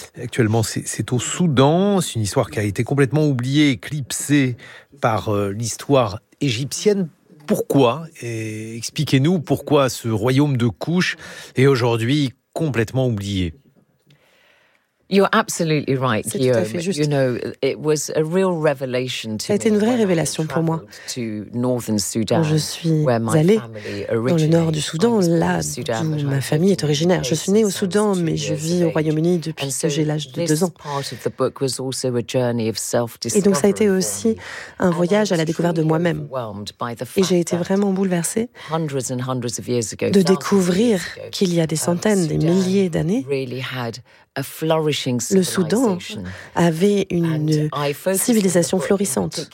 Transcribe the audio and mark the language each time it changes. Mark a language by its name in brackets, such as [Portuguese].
[French] Actuellement, c'est au Soudan. C'est une histoire qui a été complètement oubliée, éclipsée par l'histoire égyptienne. Pourquoi ? Et expliquez-nous pourquoi ce royaume de Kouch est aujourd'hui complètement oublié. [English] You're absolutely right, [French] c'est Guillaume. Tout à fait juste. [English] You know, it was a real revelation to [French] ça a été une vraie révélation pour moi. [English] To Northern Sudan, [French] je suis allée dans le nord du Soudan, là d'où ma famille est originaire. Je suis née au Soudan, mais je vis au Royaume-Uni depuis que j'ai l'âge de 2 ans. [English] Part of the book was also a journey of [French] et donc ça a été aussi un voyage à la découverte de moi-même. Et j'ai été vraiment bouleversée de découvrir qu'il y a des centaines, des milliers d'années, le Soudan avait une civilisation florissante.